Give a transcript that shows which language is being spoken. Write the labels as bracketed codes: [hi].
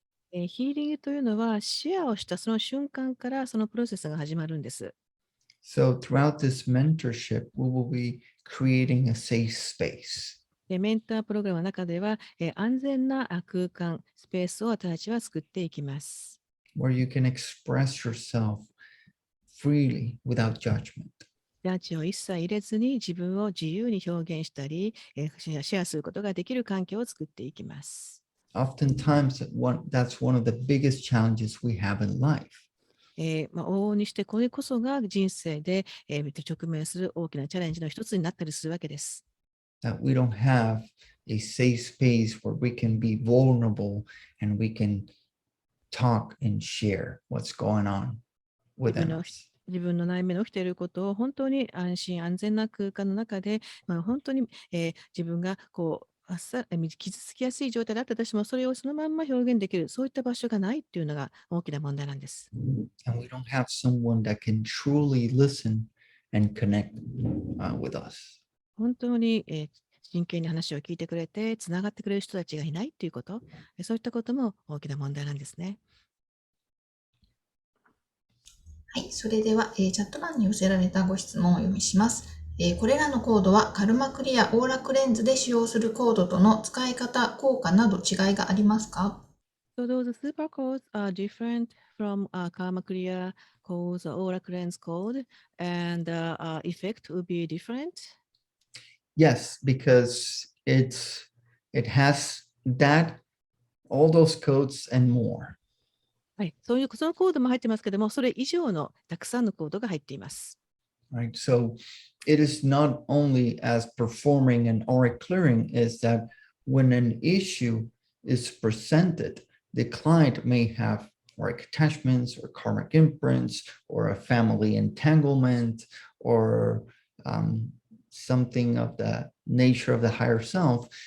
[ja] ヒーリングというのはシェアをしたその瞬間からそのプロセスが始まるんです。 [en] So throughout this mentorship, we will be creating a safe space. [ja] メンタープログラムの中では、安全な空間、スペースを私たちは作っていきます。 [en] Where you can express yourself freely without judgment. [ja] ジャッジを一切入れずに自分を自由に表現したり、シェアすることができる環境を作っていきます。 [en] Oftentimes, that's one of the biggest challenges we have in life. [ja] 往々にしてこれこそが人生で、直面する大きなチャレンジの一つになったりするわけです。 [en] That we don't have a safe space where we can be vulnerable and we can talk and share what's going on within us. [ja] 自分の内面の起きていることを本当に安心安全な空間の中で、本当に、自分が傷つきやすい状態だったとしても、それをそのまんま表現できる、そういった場所がないっていうのが大きな問題なんです。 [en] And we don't have someone that can truly listen and connect with us. [ja] 本当に、真剣に話を聞いてくれて、つながってくれる人たちがいないっていうこと、そういったことも大きな問題なんですね。はい、それでは、チャット欄に寄せられたご質問をお読みします。これらのコードはカルマクリアオーラクレンズで使用するコードとの使い方、効果など違いがありますか？ [en] So those super codes are different from Karma Clear codes or Aura Cleanse code, and the effect will be different. Yes, because it has that, all those codes and more. [ja] はい、そのコードも入ってますけども、それ以上のたくさんのコードが入っています。 [en] Right. So it is not only as performing an auric clearing, is that when an issue is presented, the client may have auric attachments or karmic imprints or a family entanglement or something of the nature of the higher self.